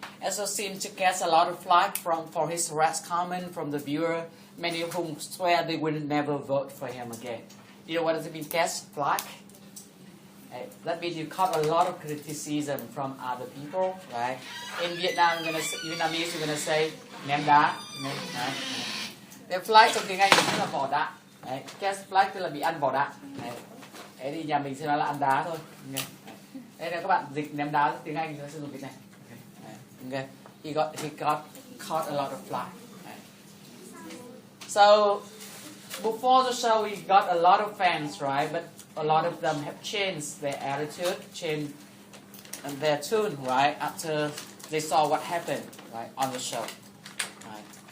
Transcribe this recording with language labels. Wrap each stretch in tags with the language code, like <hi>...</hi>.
<en>Astro seemed to catch a lot of flack for his rash comment from the viewer, many of whom swear they will never vote for him again. You know what does it mean, catch flack? That means you caught a lot of criticism from other people, right? In Vietnam, Vietnamese, you're gonna say</en> <vi>ném đá,</vi> <en>right?</en> <vi>The flag trong tiếng Anh tức là vỏ đạn, catch flag tức là bị ăn vỏ đạn. Thế thì nhà mình sẽ nói là ăn đá thôi. Đây là các bạn dịch ném đá tiếng Anh nó sử dụng cái này.</vi> <en>Okay. He got caught a lot of flack. So before the show, he got a lot of fans, right? But a lot of them have changed their attitude, changed their tune, right? After they saw what happened, right, on the show. Right.</en>